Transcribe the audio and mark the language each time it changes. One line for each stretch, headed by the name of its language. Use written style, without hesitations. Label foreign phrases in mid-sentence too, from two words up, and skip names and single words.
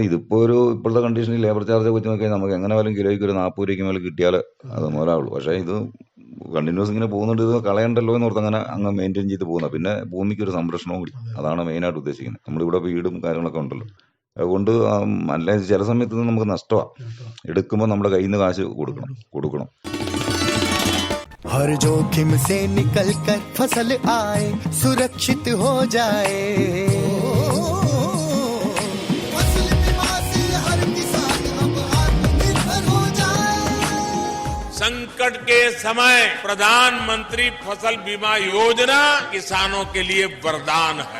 Malayalam: ഇതിപ്പോൾ ഇപ്പോഴത്തെ കണ്ടീഷനിൽ
English: labour charge
Malayalam: വെച്ച് നോക്കിയാൽ നമുക്ക് എങ്ങനെ പോലും കിലോയ്ക്ക് ഒരു 40 രൂപയ്ക്ക് മേലെ കിട്ടിയാൽ അത് മുതലാവുള്ളൂ. പക്ഷേ ഇത് കണ്ടിന്യൂസ് ഇങ്ങനെ പോകുന്നുണ്ട്, ഇത് കളയണ്ടല്ലോ എന്ന് ഓർത്ത് അങ്ങ് മെയിൻറ്റെയിൻ ചെയ്ത് പോകുന്നത്. പിന്നെ ഭൂമിക്ക് ഒരു സംരക്ഷണവും കൂടി, അതാണ് മെയിനായിട്ട് ഉദ്ദേശിക്കുന്നത്. നമ്മളിവിടെ വീടും കാര്യങ്ങളൊക്കെ ഉണ്ടല്ലോ, അതുകൊണ്ട് അല്ല ചില സമയത്ത് നമുക്ക് നഷ്ടമാണ്. എടുക്കുമ്പോൾ നമ്മുടെ കയ്യിൽ നിന്ന് കാശ് കൊടുക്കണം.
Hindi: हर जोखिम से निकल कर फसल आए, सुरक्षित हो जाए। फसल बीमा से हर किसान अब आत्मनिर्भर हो जाए। संकट के समय प्रधानमंत्री फसल बीमा योजना किसानों के लिए वरदान है।